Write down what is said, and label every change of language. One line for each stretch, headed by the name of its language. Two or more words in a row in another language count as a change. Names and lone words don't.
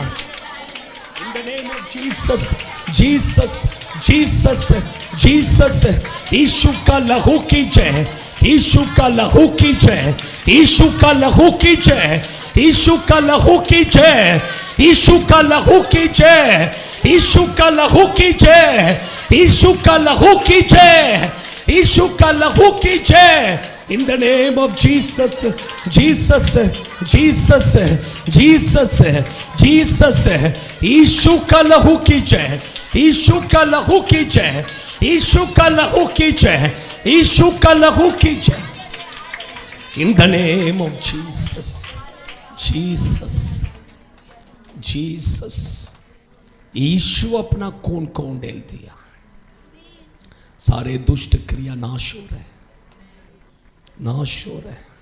English: In the name of Jesus, Jesus, Jesus, Jesus.
Hindi: यीशु का लहू की जय, यीशु का लहू की जय, यीशु का लहू की जय, यीशु का लहू की जय, यीशु का लहू की जय, यीशु का लहू की जय, यीशु का लहू की जय, यीशु का लहू की जय।
English: In the name of Jesus, Jesus, Jesus, Jesus, Jesus,
Hindi: यीशु का लहू की जय, यीशु का लहू की जय, यीशु का लहू की जय, यीशु का लहू की जय।
English: In the name of Jesus, Jesus, Jesus,
Hindi: यीशु अपना खून को उंडेल दिया, सारे दुष्ट क्रिया नाश हो रहे, नाश हो रहे।